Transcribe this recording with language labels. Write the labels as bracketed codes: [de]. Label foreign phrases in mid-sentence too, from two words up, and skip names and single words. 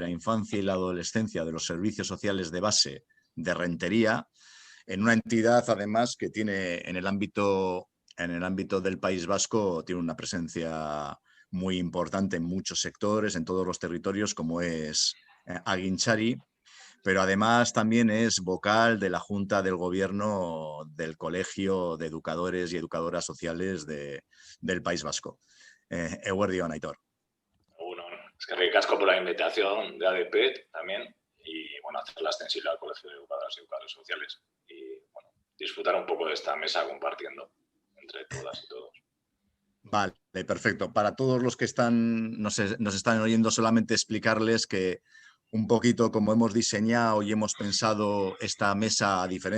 [es] la infancia y la adolescencia de los servicios sociales de base de Rentería, en una entidad además que tiene en el ámbito del País Vasco, tiene una presencia muy importante en muchos sectores, en todos los territorios, como es Aguinchari, pero además también es vocal de la Junta del Gobierno del Colegio de Educadores y Educadoras Sociales del País Vasco. [eu] Eguerdion, Aitor. [es] Bueno, [eu] eskerrik asko [es] por la invitación de ADP también y bueno, hacerla extensible al Colegio de Educadoras y Educadores Sociales y bueno, disfrutar un poco de esta mesa compartiendo entre todas y todos. Vale, perfecto. Para todos los que nos están oyendo, solamente explicarles que un poquito como hemos diseñado y hemos pensado esta mesa, a diferencia